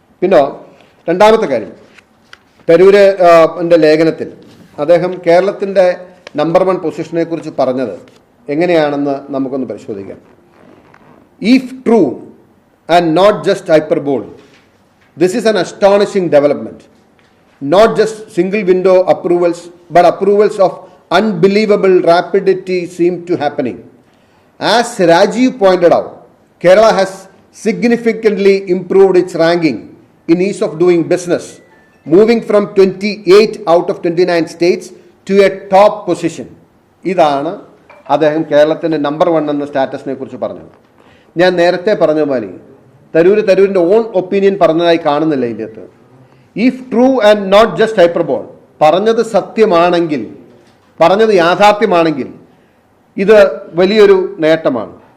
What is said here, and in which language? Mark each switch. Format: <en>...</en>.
<ml>പിന്നെ രണ്ടാമത്തെ കാര്യം, തരൂരിൻ്റെ ലേഖനത്തിൽ അദ്ദേഹം കേരളത്തിൻ്റെ നമ്പർ 1 പൊസിഷനെ കുറിച്ച് പറഞ്ഞത് എങ്ങനെയാണെന്ന് നമുക്കൊന്ന് പരിശോധിക്കാം.</ml> <en>If true and not just hyperbole, this is an astonishing development. Not just single window approvals, but approvals of unbelievable rapidity seem to happening. As Rajiv pointed out, Kerala has significantly improved its ranking in ease of doing business, moving from 28 out of 29 states to a top position.</en> <ml>ഇതാണ് അദ്ദേഹം കേരളത്തിൻ്റെ number 1 എന്ന സ്റ്റാറ്റസിനെ കുറിച്ച് പറഞ്ഞത്. ഞാൻ നേരത്തെ പറഞ്ഞ പോലെ തരൂരിൻ്റെ ഓൺ ഒപ്പീനിയൻ പറഞ്ഞതായി കാണുന്നില്ല ഇതിനകത്ത്.</ml> <en>if true and not just hyperbole,</en> <ml>പറഞ്ഞത് സത്യമാണെങ്കിൽ, പറഞ്ഞത് യാഥാർത്ഥ്യമാണെങ്കിൽ ഇത് വലിയൊരു നേട്ടമാണ്.</ml>